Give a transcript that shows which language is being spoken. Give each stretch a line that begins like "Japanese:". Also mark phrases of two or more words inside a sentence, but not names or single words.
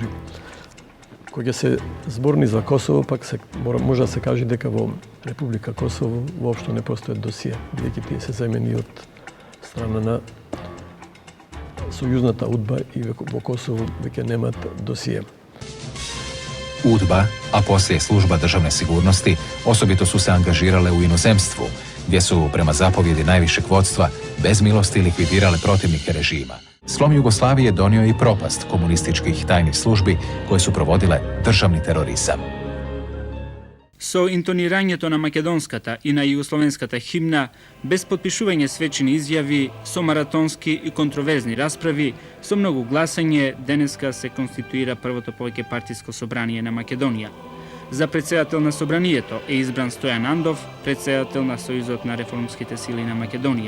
Macedonian: Кога се зборни за Косово, пак може да се каже дека во Република Косово воопшто не постојат досие, бидејќи тие се земени од страна на сојузната УДБА и во Косово веќе немаат досие.
Croatian: UDBA, a poslije služba državne sigurnosti, osobito su se angažirale u inozemstvu, gdje su, prema zapovjedi najvišeg vodstva, bez milosti likvidirale protivnike režima. Slom Jugoslavije donio je i propast komunističkih tajnih službi koje su provodile državni terorizam.
Macedonian: Со интонирањето на македонската и на југословенската химна, без подпишување свечени изјави, со маратонски и контроверзни расправи, со многу гласање, денеска се конституира првото повеќе партиско собрание на Македонија. За председател на собранието е избран Стојан Андов, председател на Сојузот на реформските сили на Македонија.